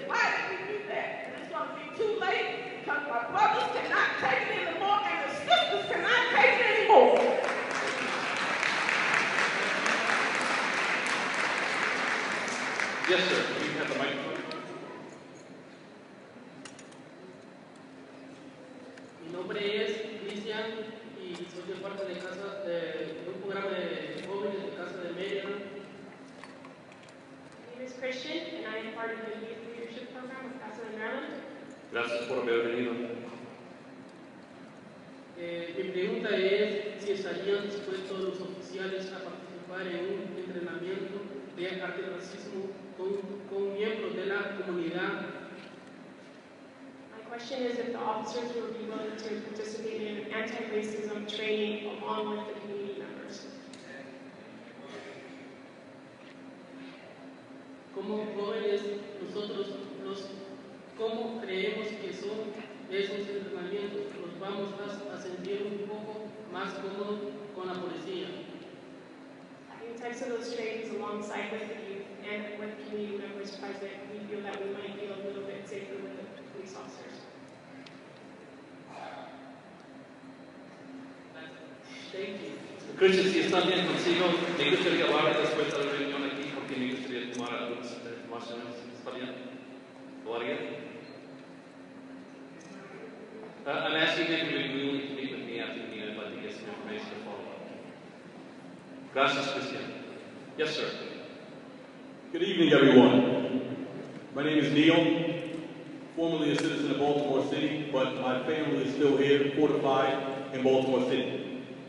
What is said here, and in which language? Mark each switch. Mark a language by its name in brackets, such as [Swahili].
[English] Why did we do that? And it's going to be too late because my brothers cannot take it anymore and the sisters cannot take it anymore. Yes, sir. You have the microphone. [Spanish] Mi nombre es Cristian y soy de parte de un programa de jóvenes de Casa de Maryland. [English] My name is Christian and I am part of the youth leadership program with Casa de Maryland. [Spanish] Gracias por haber venido. Mi pregunta es si estarían dispuestos los oficiales a participar en un entrenamiento de antirracismo con miembros de la comunidad. [English] My question is if the officers would be willing to participate in anti-racism training along with the community members. [Spanish] Como jóvenes, nosotros ¿cómo creemos que son esos entrenamientos? Nos vamos a sentir un poco más cómodos con la policía. [English] In types of those trainings alongside with the youth and with community members present, we feel that we might feel a little bit safer with the police officers. Thank you. [Spanish] Christian, si están bien consigo, me gustaría hablar después de la reunión aquí porque me gustaría tomar algunas informaciones. ¿Está bien? ¿Lo haría? [English] I'm asking them to be willing to meet with me after the meeting. I'd like to get some information to follow up. [Spanish] Gracias, [English] Christian. Yes, sir. Good evening, everyone. My name is Neil, formerly a citizen of Baltimore City, but my family is still here, fortified in Baltimore City.